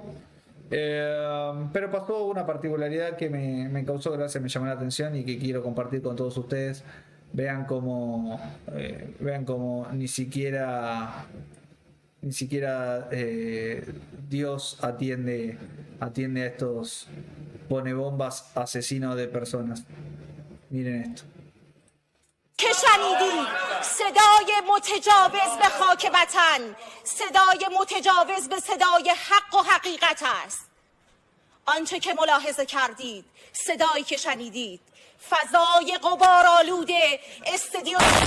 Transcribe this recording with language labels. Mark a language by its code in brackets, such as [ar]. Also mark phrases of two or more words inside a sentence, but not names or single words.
[es] Pero pasó una particularidad que me causó gracia, me llamó la atención y que quiero compartir con todos ustedes. Vean cómo ni siquiera Dios atiende a estos ponebombas asesinos de personas. Miren esto. [fa] که شنیدید صدای متجاوز به خاک وطن صدای متجاوز به صدای حق و حقیقت است. آنچه که ملاحظه کردید صدایی که شنیدید فضای غبارآلوده استدیو